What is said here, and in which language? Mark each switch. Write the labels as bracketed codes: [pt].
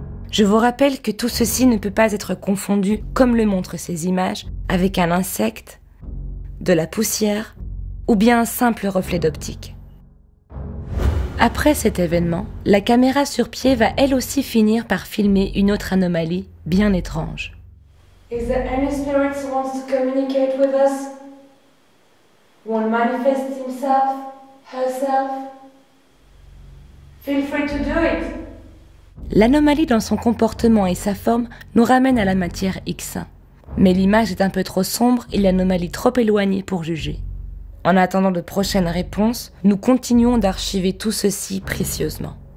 [fr] Je vous rappelle que tout ceci ne peut pas être confondu, comme le montrent ces images, avec un insecte, de la poussière ou bien un simple reflet d'optique. Après cet événement, la caméra sur pied va elle aussi finir par filmer une autre anomalie bien étrange. [en] Is there any spirit who wants to communicate with us? Won't manifest himself, herself? Feel free to do it. [fr] L'anomalie dans son comportement et sa forme nous ramène à la matière X1. Mais l'image est un peu trop sombre et l'anomalie trop éloignée pour juger. En attendant de prochaines réponses, nous continuons d'archiver tout ceci précieusement.